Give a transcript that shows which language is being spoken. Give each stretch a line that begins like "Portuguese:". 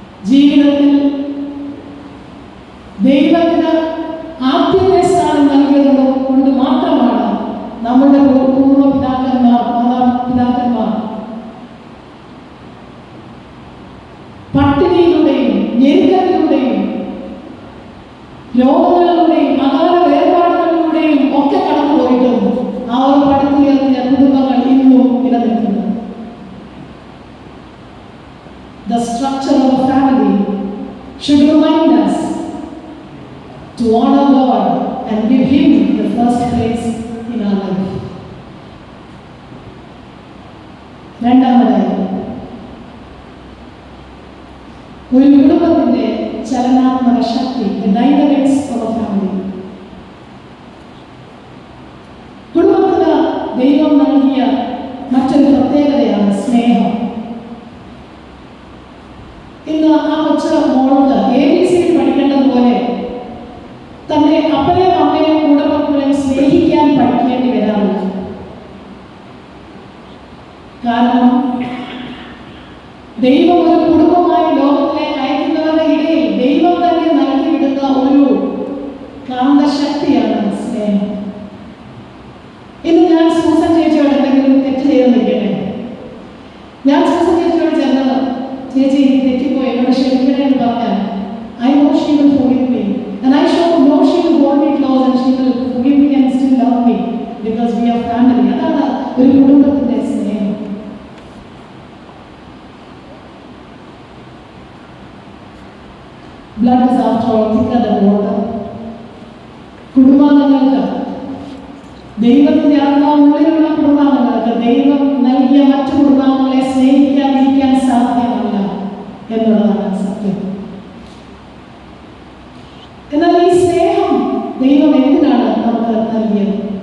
Malayalam: ജീവിതത്തിൽ ദൈവത്തിന് ആദ്യത്തെ സ്ഥാനം നൽകിയത് കൊണ്ട് മാത്രമാണ് നമ്മുടെ പൂർവ്വപിതാക്കന്മാർ മാതാപിതാക്കന്മാർ പട്ടിണിയിലൂടെയും ഞെരുക്കത്തിലൂടെയും രോഗങ്ങളിലൂടെയും അകാല വേർപാടുകളിലൂടെയും ഒക്കെ കടന്നുപോയിട്ടും അവർ പടുത്തുയർത്തിയ കുടുംബങ്ങൾ ഇന്നും നിലനിൽക്കുന്നത്.
English: The structure of a family should remind us to honor God and give Him the first place in our life.
Malayalam: രണ്ടാമതായി, ഒരു കുടുംബത്തിന്റെ ചലനാത്മക ശക്തി,
English: the dynamics of a family.
Malayalam: കുടുംബത്തിന് ദൈവം നൽകിയ മറ്റൊരു പ്രത്യേകതയാണ് സ്നേഹം. ഇന്ന് ആ കൊച്ചു മോൾക്ക് ABC പഠിക്കേണ്ടതുപോലെ തന്റെ അപ്പനെയും അമ്മയും കുടുംബങ്ങളെയും സ്നേഹിക്കാൻ പഠിക്കേണ്ടി വരാറില്ല. കാരണം ദൈവം ഒരു കുടുംബമായി ലോകത്തിലേക്ക് അയക്കുന്നവരുടെ ഇടയിൽ ദൈവം തന്നെ നൽകിയിടുന്ന ഒരു കാന്തശക്തിയാണ് സ്നേഹം. ഇന്ന് ഞാൻ സൂസൻ ചേച്ചിയോട് എന്തെങ്കിലും തെറ്റ് ചെയ്തെന്നിരിക്കട്ടെ, ഞാൻ സൂസൻ ചേച്ചിയോട് ചെന്നത്, ചേച്ചി തെറ്റിപ്പോയി എന്നോട് ക്ഷമിക്കണേ എന്ന് പറഞ്ഞാൽ
English: I know she will forgive me and I know she will hold me close and she will forgive me and still love me because we are family.
Malayalam: അതാണ് ഒരു കുടുംബത്തിന്റെ സ്നേഹം.
English: Blood is after all thicker than water.
Malayalam: കുടുംബാംഗങ്ങൾക്ക്, ദൈവത്തിന്റെ ആത്മാവുള്ളിലുള്ള കുടുംബാംഗങ്ങൾക്ക് ദൈവം നൽകിയ മറ്റു കുടുംബാംഗങ്ങളെ സ്നേഹിക്കാതിരിക്കാൻ സാധ്യമല്ല എന്നുള്ളതാണ് സത്യം. എന്നാൽ ഈ സ്നേഹം ദൈവം എന്തിനാണ് നമുക്ക് നൽകിയത്?